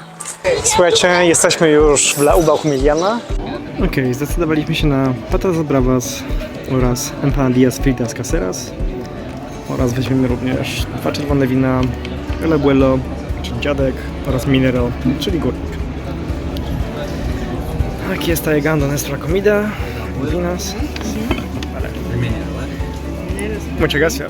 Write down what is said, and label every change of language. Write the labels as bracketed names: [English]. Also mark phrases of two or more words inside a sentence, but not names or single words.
[Polish] Słuchajcie, jesteśmy już w La Uva Humiliana. Okej, zdecydowaliśmy się na [Spanish] patatas bravas [Polish] oraz [Spanish] empanadillas fritas caseras. [Polish] Oraz weźmiemy również 2 czerwone wina, El Abuelo, czyli dziadek, oraz Mineral, czyli górnik. [Spanish] Aquí está llegando nuestra comida. Vinas. Vale. Muchas gracias.